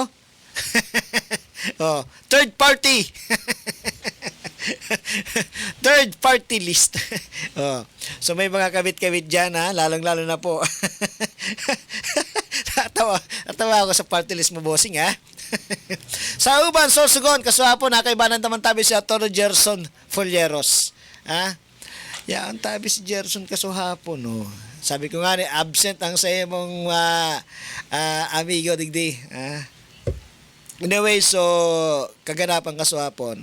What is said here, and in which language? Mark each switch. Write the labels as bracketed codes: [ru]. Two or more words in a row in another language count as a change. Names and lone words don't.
[en] Oh, third party. Third party list. Oh. [tl] So may mga kabit-kabit diyan ha, lalong-lalo na po. Natawa ako sa [en] party list [tl] mo, bossing ha. [bik] Sa Uban, Sorsogon, kaswapon, nakaibanan naman tabi si Atty. Gerson Folleros. Ha? Yan, tabi si Gerson kasuhapon. Oh. Sabi ko nga ni, absent ang sa mong amigo, digdi. Anyway, so, kaganapan kasuhapon.